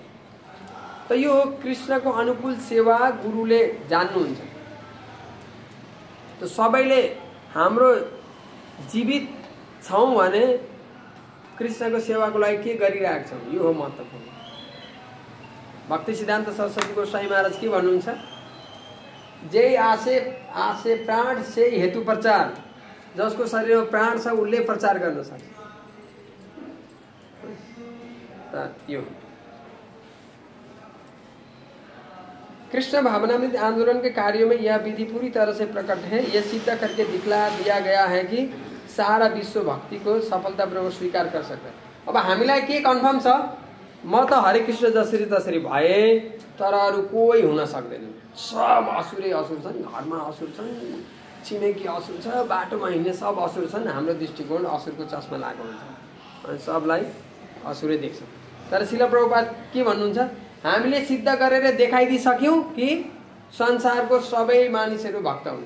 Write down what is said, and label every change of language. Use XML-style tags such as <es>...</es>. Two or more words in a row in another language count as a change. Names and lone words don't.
<ne>त यो हो कृष्णको अनुकूल सेवा गुरुले जान्नुहुन्छ। त सबैले हाम्रो जीवित छौँ भने कृष्णको सेवाको लागि के गरिरहेको छौँ, यो हो महत्त्वपूर्ण। भक्ति सिद्धान्त सरस्वती गोस्वामी महाराज के भन्नुहुन्छ?</ne> <bn>যার আছে প্রাণ সে হেতু প্রচার,</bn> <ne>जसको शरीरमा प्राण छ उसले प्रचार गर्न सक्छ।</ne> <hi>यो कृष्ण भावनामृत आंदोलन के कार्यों में यह विधि पूरी तरह से प्रकट है। यह सिद्ध करके दिखला दिया गया है कि सारा विश्व भक्ति को सफलतापूर्वक स्वीकार कर सकता है।</hi> <ne>अब हामीलाई के कन्फर्म छ, म त हरे कृष्ण जसरी तसरी भए तर अरू कोही हुन सक्दैन। सब असुरै असुर छन्, घरमा असुर छन्, छिमेकी असुर छ, बाटोमा हिँड्ने सब असुर छन्। हाम्रो दृष्टिकोण असुरको चस्मा लागेको हुन्छ अनि सबलाई असुरै देख्छ। तर श्रील प्रभुपाद के भन्नुहुन्छ, हामीले सिद्ध गरेर देखाइदिइसक्यौँ कि संसारको सबै मानिसहरू भक्त हुन्छ।</ne>